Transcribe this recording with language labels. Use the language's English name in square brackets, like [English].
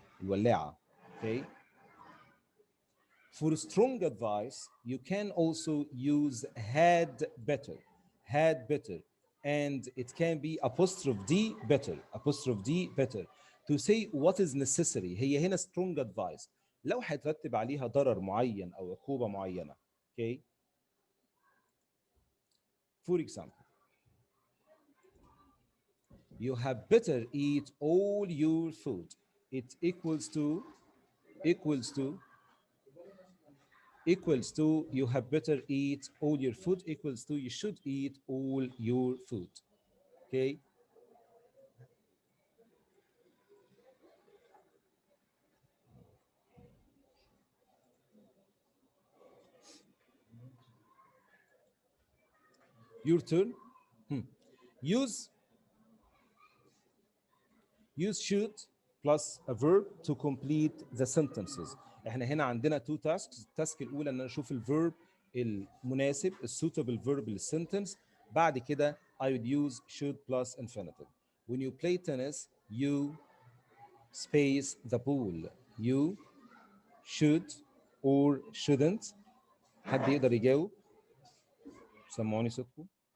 [Arabic] الولاعة. Okay. [English] For strong advice, you can also use had better, had better, and it can be apostrophe D better, apostrophe D better to say what is necessary. [Arabic] هي هنا strong advice لو هيترتب عليها ضرر معين أو عقوبة معينة. [English] Okay. For example, you have better eat all your food. It equals to equals to you have better eat all your food equals to you should eat all your food. Okay. Your turn. Use use should plus a verb to complete the sentences. [Arabic] احنا هنا عندنا two tasks. التاسك الاولى ان انا اشوف الفيرب المناسب الsuitable verb للسنتنس. بعد كده [English] I would use should plus infinitive. When you play tennis you space the ball. You should or shouldn't. [Arabic] حد يقدر يجاوب؟ سمعوني صوتكم.